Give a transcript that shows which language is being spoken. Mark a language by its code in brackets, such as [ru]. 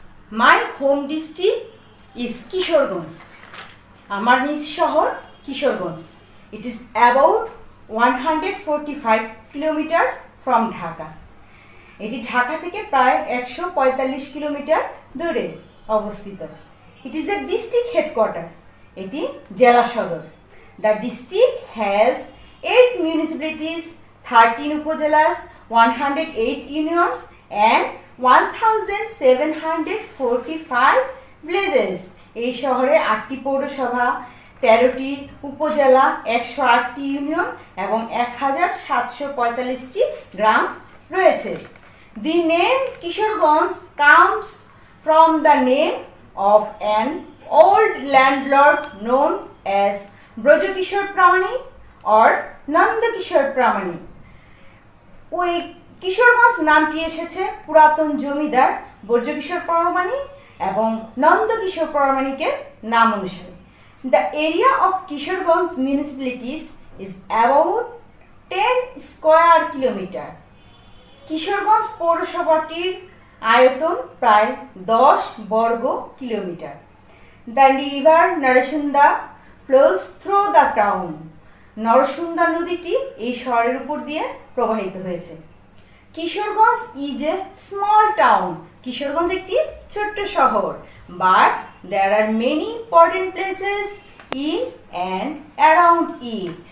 [en] My home district is Kishoreganj. [bn] আমার নিজ শহর Kishoreganj. [en] It is about 145 kilometers from Dhaka. [bn] এটি ঢাকা থেকে প্রায় 145 কিলোমিটার দূরে অবস্থিত। [en] It is the district headquarter. [bn] এটি জেলা সদর। [en] The district has 8 municipalities, 13 upazilas, 108 unions and 1745 villages. [bn] এই শহরে 8টি পৌরসভা, 13টি উপজেলা, 108টি ইউনিয়ন এবং 1745টি গ্রাম রয়েছে। [en] The name Kishoreganj comes from the name of an old landlord known as Brajokishore Pramani or Nandakishore Pramani. [bn] ওই কিশোরগঞ্জ নামটি এসেছে পুরাতন জমিদার ব্রজকিশোর পরমাণী এবং নন্দকিশোর পরমাণিকের নাম অনুসারে। [en] The area of Kishoreganj municipalities is about 10 square kilometer. [bn] Kishoreganj পৌরসভাটির আয়তন প্রায় 10 বর্গ kilometre. [en] The river Narasunda flows through the town. [bn] Narsunda নদীটি এই শহরের উপর দিয়ে প্রবাহিত হয়েছে। [en] Kishoreganj is a small town. [bn] Kishoreganj একটি ছোট্ট শহর, [en] But there are many important places in and around it.